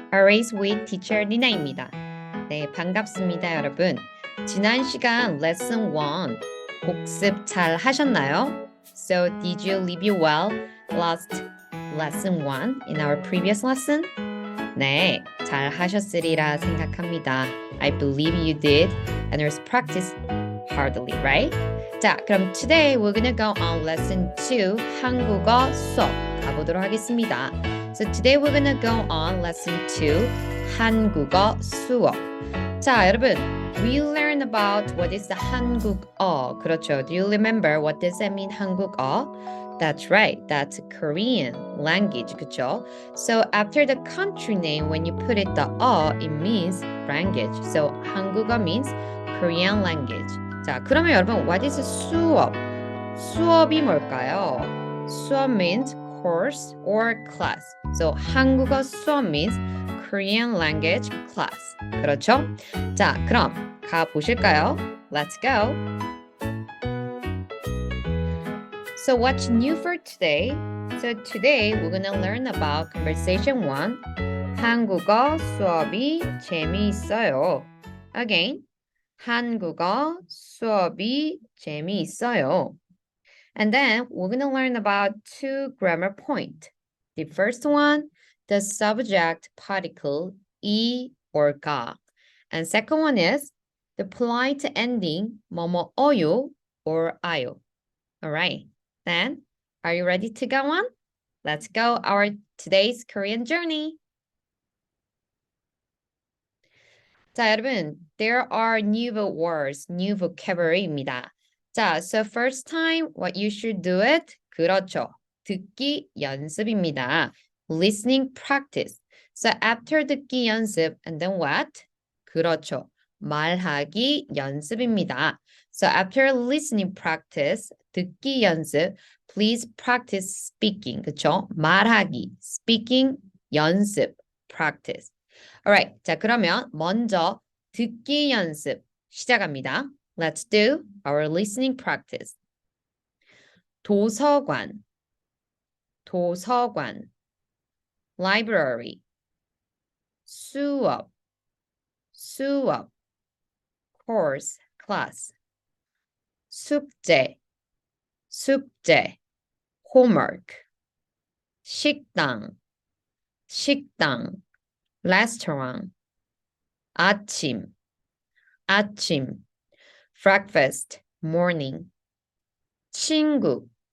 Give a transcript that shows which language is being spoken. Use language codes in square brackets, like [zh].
[en] Always with Teacher Nina입니다. [ko] 네, 반갑습니다, 여러분. 지난 시간 lesson 1 복습 잘 하셨나요? [en] So, did you leave you well last lesson 1 in our previous lesson? [ko] 네, 잘 하셨으리라 생각합니다. [en] I believe you did, and there's practice hardly, right? [ko] 자, 그럼 [en] today we're gonna go on lesson 2 [ko] 한국어 수업 가보도록 하겠습니다. [en] So today we're gonna go on lesson 2 [ko] 한국어 수업. 자, 여러분, [en] we learn about what is the 한국어. [ko] 그렇죠. [en] Do you remember what does that mean, 한국어? That's right. That's Korean language. [ko] 그렇죠? [en] So after the country name, when you put it the it means language. So 한국어 means Korean language. [ko] 자, 그러면 여러분, [en] what is [ko] 수업? 수업이 뭘까요? [en] 수업 means course or class. So 한국어 수업 means Korean language class. [ko] 그렇죠? 자, 그럼 가 보실까요? [en] Let's go. So what's new for today? So today we're gonna learn about conversation 1. [ko] 한국어 수업이 재미있어요. Again, 한국어 수업이 재미있어요. [en] And then we're gonna learn about 2 grammar points. The first one, the subject particle 이 or 가. And second one is the polite ending 뭐뭐어요 or 아요. All right. Then, are you ready to go on? Let's go our today's Korean journey. [ko] 자, 여러분, [en] there are new words, new vocabulary입니다. 자, so first time, what you should do it? [ko] 그렇죠. 듣기 연습입니다. [en] Listening practice. So after 듣기 연습, and then what? [ko] 그렇죠. 말하기 연습입니다. [en] So after listening practice, 듣기 연습, please practice speaking. [ko] 그쵸? 말하기, speaking 연습, practice. Alright, 자 그러면 먼저 듣기 연습 시작합니다. [en] Let's do our listening practice. [ko] 도서관, 도서관, library, 수업, 수업, course, class, 숙제, 숙제, homework, 식당, 식당, restaurant, 아침, 아침, breakfast, morning, 친구,